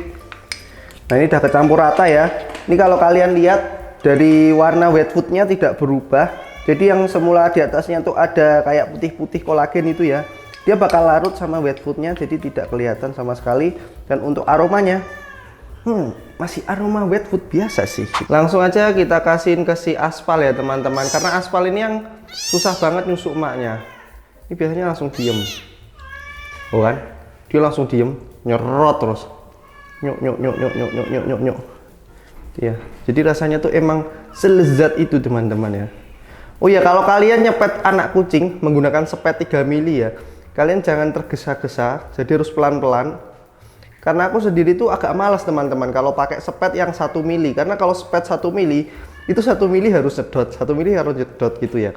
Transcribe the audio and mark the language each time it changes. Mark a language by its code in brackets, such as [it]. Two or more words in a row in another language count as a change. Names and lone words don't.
[id] Nah ini udah kecampur rata ya. Ini kalau kalian lihat dari warna [en] wet foodnya [id] tidak berubah, Jadi yang semula di atasnya tuh ada kayak putih-putih kolagen itu ya, dia bakal larut sama [en] wet foodnya, [id] jadi tidak kelihatan sama sekali. Dan untuk aromanya, masih aroma [en] wet food [id] biasa sih. Langsung aja kita kasihin ke si aspal ya teman-teman, karena aspal ini yang susah banget nyusuk emaknya. Ini biasanya langsung diem, oh kan? Dia langsung diem, nyerot terus, nyuk nyuk nyuk nyuk nyuk nyuk nyuk nyuk nyuk. Ya, jadi rasanya tuh emang selezat itu teman-teman ya. Oh ya, kalau kalian nyepet anak kucing menggunakan sepet 3 mili ya, kalian jangan tergesa-gesa, jadi harus pelan-pelan. Karena aku sendiri tuh agak malas teman-teman kalau pakai sepet yang 1 mili, karena kalau sepet 1 mili itu 1 mili harus nyedot, 1 mili harus nyedot gitu ya.